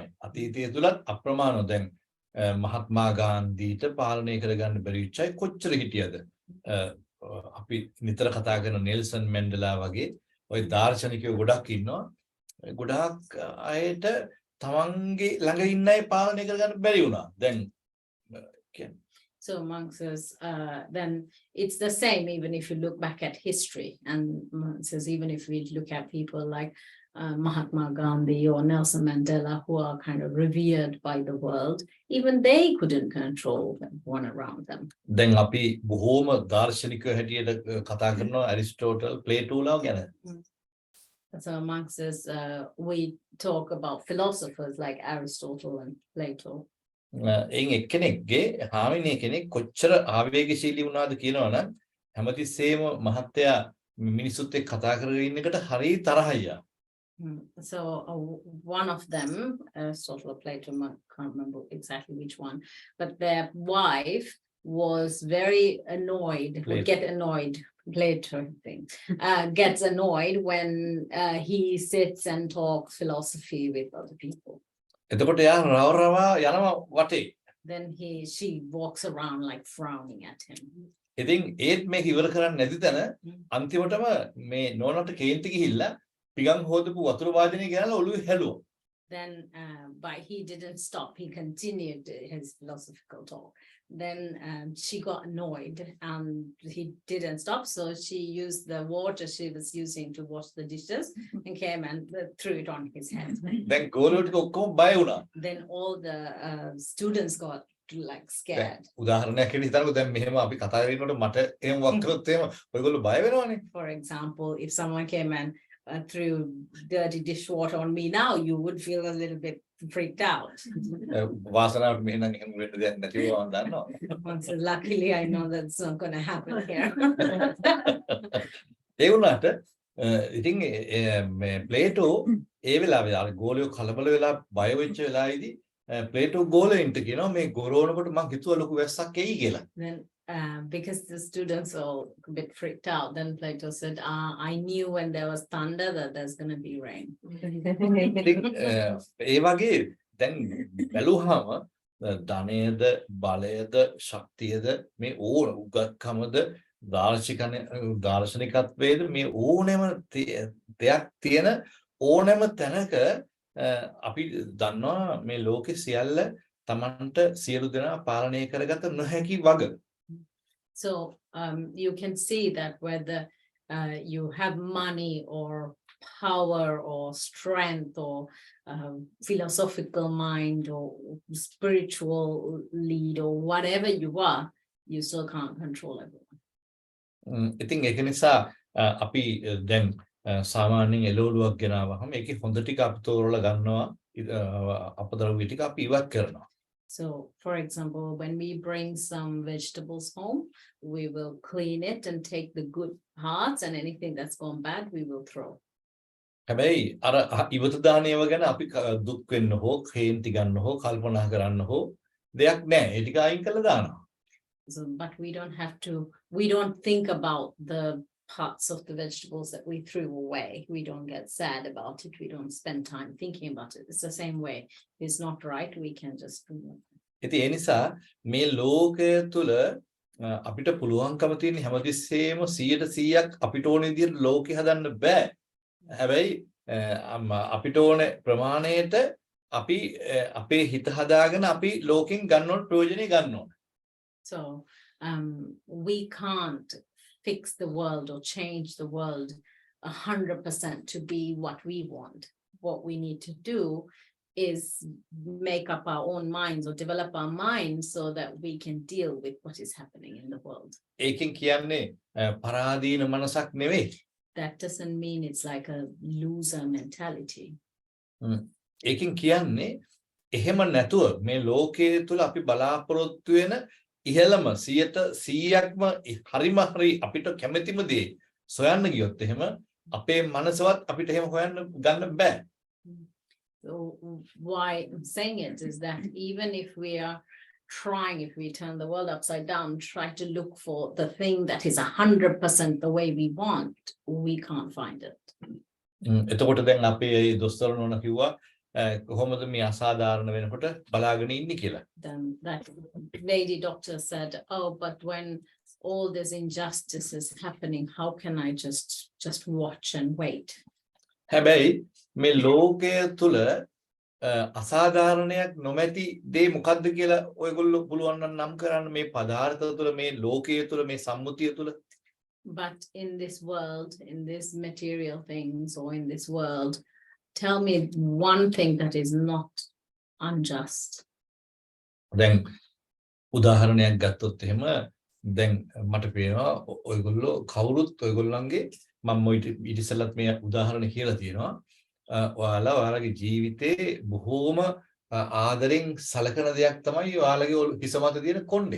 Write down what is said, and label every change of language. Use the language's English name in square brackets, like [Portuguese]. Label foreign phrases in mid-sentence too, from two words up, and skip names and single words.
[Sinhala] අතීතය තුලත් අප්‍රමාණව දැන් මහත්මා ගාන්ධීට පාලනය කරගන්න බැරි වෙච්ච අය කොච්චර හිටියද? අපි නිතර කතා කරන නෙල්සන් මැන්ඩලා වගේ ওই දාර්ශනිකයෝ ගොඩක් ඉන්නවා. ගොඩක් අයට තමන්ගේ ළඟ ඉන්න අය පාලනය කරගන්න බැරි වුණා. දැන් කියන්නේ [English] So Monk says, then it's the same even if you look back at history. And Monk says, even if we look at people like Mahatma Gandhi or Nelson Mandela, who are kind of revered by the world, even they couldn't control one around them. [Sinhala] දැන් අපි බොහෝම දාර්ශනිකයෝ හැටියට කතා කරනවා ඇරිස්ටෝටල්, ප්ලේටෝලා ගැන. [English] So Monk says, we talk about philosophers like Aristotle and Plato. [Sinhala] එයින් එක්කෙනෙක්ගේ හාමිනේ කෙනෙක් කොච්චර ආවේගශීලී වුණාද කියනවනම් හැමතිස්සෙම මහත්තයා මිනිසුත් එක්ක කතා කරගෙන ඉන්න එකට හරිය තරහයියා. [English] So one of them, Aristotle or Plato, I can't remember exactly which one, but their wife was very annoyed, would get annoyed, Plato, I think, gets annoyed when he sits and talks philosophy with other people. [Sinhala] එතකොට යා රවරවා යනවා වටේ. [English] Then she walks around like frowning at him. [Sinhala] ඉතින් ඒත් මේක ඉවර කරන්න නැති තැන අන්තිමටම මේ නෝනට කේන්ති ගිහිල්ලා පිගන් හොදපු වතුර වාදනය ගෙනලා ඔළුවේ හැලුවා. [English] Then but he didn't stop, he continued his philosophical talk. Then she got annoyed and he didn't stop, so she used the water she was using to wash the dishes and came and threw it on his head. [Sinhala] දැන් ගෝලෝ ටික ඔක්කොම බය වුණා. [English] Then all the students got like scared. [Sinhala] උදාහරණයක් විදිහට හිතන්නකෝ දැන් මෙහෙම අපි කතා කරනකොට මට එහෙම වක් කරොත් එහෙම ඔයගොල්ලෝ බය වෙනවනේ. [English] For example, if someone came and threw dirty dishwater on me now, you would feel a little bit freaked out. [Sinhala] වාසනාවට මෙහෙනම් එහෙම වෙන්න දෙයක් නැතිව මම දන්නවා. [English] So luckily I know that's not going to happen here. [Sinhala] ඒ වුණාට ඉතින් මේ ප්ලේටෝ ඒ වෙලාවේ අර ගෝලියෝ කලබල වෙලා බය වෙච්ච වෙලාවේදී ප්ලේටෝ ගෝලෙන්ට කියනවා මේ ගොරවනකොට මං හිතුවා ලොකු වැස්සක් එයි කියලා. [English] Then because the students are a bit freaked out, then Plato said, I knew when there was thunder that there's going to be rain. [Sinhala] ඒ වගේ දැන් බැලුවාම ධනයද බලයද ශක්තියද මේ ඕන උගත්කමද දාර්ශනිකත්වයේද මේ ඕනෑම දෙයක් තියෙන ඕනෑම තැනක අපි දන්නවා මේ ලෝකේ සියල්ල තමන්ට සියලු දෙනා පාලනය කරගත නොහැකි වග. [English] So you can see that whether you have money or power or strength or philosophical mind or spiritual lead or whatever you are, you still can't control everyone. [Sinhala] ඉතින් ඒක නිසා අපි දැන් සාමාන්‍යයෙන් එළවලුවක් ගෙනාවහම ඒකේ හොඳ ටික අපි තෝරලා ගන්නවා අපදරුවී ටික අපි ඉවත් කරනවා. [English] So, for example, when we bring some vegetables home, we will clean it and take the good parts, and anything that's gone bad, we will throw. [Sinhala] හැබැයි අර ඉවත දානේව ගැන අපි දුක් වෙන්න හෝ කේන්ති ගන්න හෝ කල්පනා කරන්න හෝ දෙයක් නැහැ. ඒ ටික අයින් කරලා දානවා. [English] So, but we don't think about the parts of the vegetables that we threw away. We don't get sad about it. We don't spend time thinking about it. It's the same way. If it's not right, we can just remove it. [Sinhala] ඉතින් ඒ නිසා මේ ලෝකය තුල අපිට පුළුවන්කම තියෙන හැමතිස්සෙම 100%ක් අපිට ඕන විදිහට ලෝකෙ හදන්න බෑ. හැබැයි අපිට ඕන ප්‍රමාණයට අපි අපේ හිත හදාගෙන අපි ලෝකෙන් ගන්න ඕන ප්‍රයෝජනෙ ගන්න ඕන. [English] So we can't fix the world or change the world 100% to be what we want. What we need to do is make up our own minds or develop our minds so that we can deal with what is happening in the world. [Sinhala] ඒකෙන් කියන්නේ පරාදීන මනසක් නෙවෙයි. [English] That doesn't mean it's like a loser mentality. [Sinhala] ඒකෙන් කියන්නේ එහෙම නැතුව මේ ලෝකයේ තුල අපි බලාපොරොත්තු වෙන ඉහළම 100%ක්ම හරිම හරි අපිට කැමැතිම දේ සොයන්න ගියොත් එහෙම අපේ මනසවත් අපිට එහෙම හොයන්න ගන්න බෑ. [English] So why I'm saying it is that even if we are trying, if we turn the world upside down, try to look for the thing that is 100% the way we want, we can't find it. [Sinhala] එතකොට දැන් අපේ දොස්තර නෝනා කිව්වා කොහොමද මේ අසාධාරණ වෙනකොට බලාගෙන ඉන්නේ කියලා. [English] Then that lady doctor said, oh, but when all this injustice is happening, how can I just watch and wait? [Sinhala] හැබැයි මේ ලෝකයේ තුල අසාධාරණයක් නොමැති දේ මොකද්ද කියලා ඔයගොල්ලෝ පුළුවන් නම් කරන්න මේ පදාර්ථ තුල මේ ලෝකයේ තුල මේ සම්මුතිය තුල. [English] But in this world, in these material things or in this world, tell me one thing that is not unjust. [Sinhala] දැන් උදාහරණයක් ගත්තොත් එහෙම දැන් මට පේනවා ඔයගොල්ලෝ කවුරුත් ඔයගොල්ලන්ගේ මම ඊට ඉස්සෙල්ලත් මේ උදාහරණ කියලා තියෙනවා ඔයාලගේ ජීවිතේ බොහෝම ආදරෙන් සලකන දෙයක් තමයි ඔයාලගේ හිස මත තියෙන කොණ්ඩේ.